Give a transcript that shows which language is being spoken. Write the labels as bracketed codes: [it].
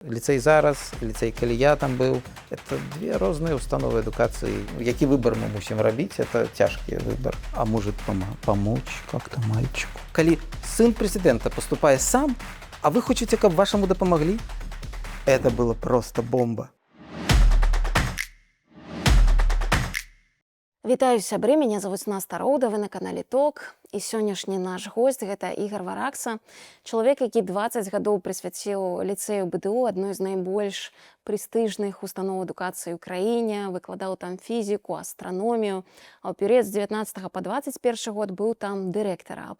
[be] Ліцэй зараз, ліцэй, калі я там быў, это две розныя установы адукацыі. Які выбар мы мусім рабіць, это цяжкі выбар. [ru] А может помочь как-то мальчику? [be] Калі сын прэзідэнта паступае сам, а вы хочаце, каб вашаму дапамаглі? [ru] Это было просто бомба. [be] Вітаю сябры, мяне завуць Наста Роўда, вы на канале ТОК. І сённяшні наш госць гэта Ігар Варакса, чалавек, які 20 гадоў прысвяціў ліцэю БДУ, адной з найбольш прэстыжных устаноў адукацыі ў краіне, выкладаў там фізіку, астраномію, а ў перыяд з 19 па 21 год быў там дырэктара.